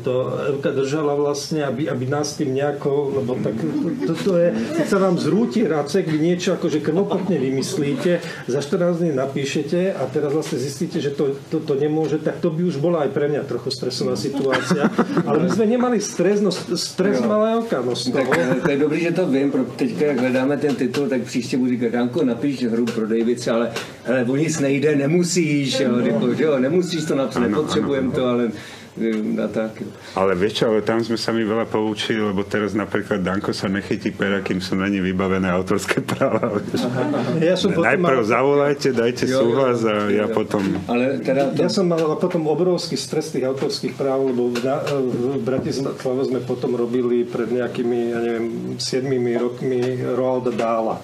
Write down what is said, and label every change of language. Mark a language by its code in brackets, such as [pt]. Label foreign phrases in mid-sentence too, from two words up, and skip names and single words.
[sk] To Elka držala vlastne, aby nás tým nejako, lebo tak to je, keď sa vám zrúti racek, vy niečo akože krvopotne vymyslíte, za 14 dní napíšete a teraz vlastne zistíte, že to nemôže, tak to by už bola aj pre mňa trochu stresová situácia. Ale my sme nemali stres mala Elka. No z toho. [cs] Tak to je dobrý, že to vím, teďka jak hledáme ten titul, tak příště budu říkat, Danko, napiš hru pro Davice, ale hele, o nic nejde, nemusíš, jo, nemusíš to napsat, nepotřebujem to, ale tak. [sk] Ale vieš čo, ale tam sme sa mi veľa poučili, lebo teraz napríklad Danko sa nechytí pera, kým sú není vybavené autorské práva. Ja najprv zavolajte, dajte súhlas a ja potom... Ale teda Ja som mal potom obrovský stres tých autorských práv, lebo v Bratislave sme potom robili pred nejakými, ja neviem, 7 rokmi Roalda Dahla.